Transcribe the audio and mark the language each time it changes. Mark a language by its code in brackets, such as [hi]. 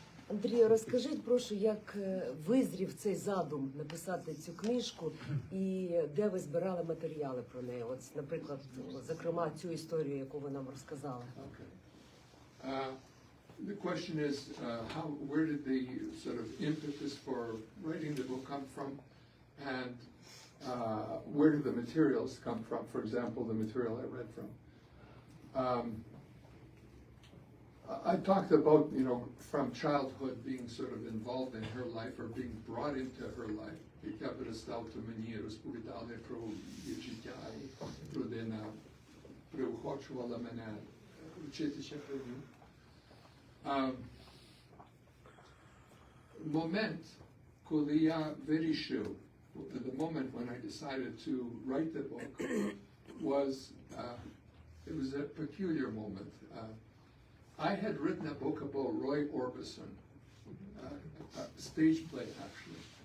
[uk] Андрію, розкажіть, прошу, як визрів цей задум написати цю книжку і де ви збирали матеріали про неї? От, наприклад, зокрема, цю історію, яку ви нам розказали. [en] Okay. The question is, where did the sort of impetus for writing the book come from, and where did the materials come from? For example, the material I read from. I talked about, from childhood being sort of involved in her life or being brought into her life. [uk] Як я перестав, то мені розповідали про її життя, і родина приохочувала мене вчитися про нього. Момент, коли я вирішив, [en] the moment when I decided to write the book was, it was a peculiar moment. I had written a book about Roy Orbison, a stage play actually.